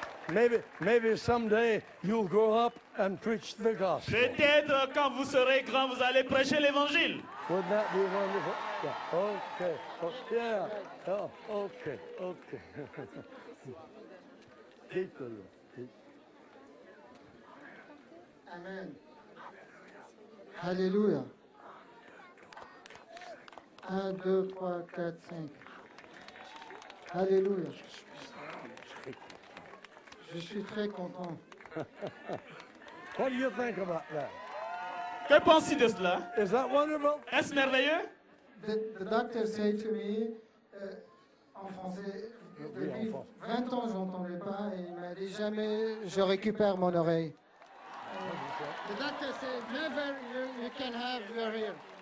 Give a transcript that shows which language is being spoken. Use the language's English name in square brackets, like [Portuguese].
[English] Maybe someday you'll grow up and preach the gospel. [French] Peut-être quand vous serez grand, vous allez prêcher l'évangile. [English] Wouldn't that be wonderful? Yeah. Okay. Oh, yeah. Oh, okay. Okay. Keep the Lord. Keep. Amen. Alléluia. 1, 2, 3, 4, 5. Alléluia. [French] Je suis très content. [English] What do you think about that? [French] Que penses-tu de cela? [English] Is that wonderful? [French] Est-ce merveilleux? [English] The doctor said to me, [French] en français, Oui, en depuis français. 20 ans, je n'entendais pas et il m'a dit jamais je récupère mon oreille. [English] The doctor said, never you can have your ear.